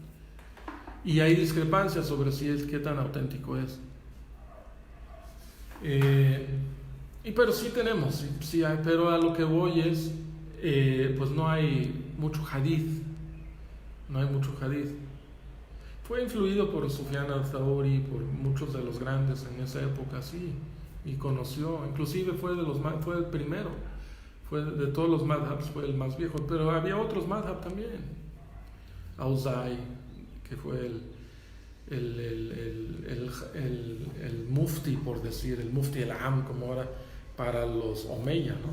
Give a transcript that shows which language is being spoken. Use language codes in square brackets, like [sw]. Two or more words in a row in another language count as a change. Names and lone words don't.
[es] Y hay discrepancias sobre qué tan auténtico es. Pero sí tenemos, sí hay, pero a lo que voy es, pues no hay mucho hadith, Fue influido por Sufyan al-Thawri, por muchos de los grandes en esa época, sí, y conoció, inclusive fue el primero, fue de todos los madhabs, fue el más viejo, pero había otros madhab también. Auzai, que fue el mufti, por decir, el [ar] المفتي العام, [es] como ahora, para los Omeya, ¿no?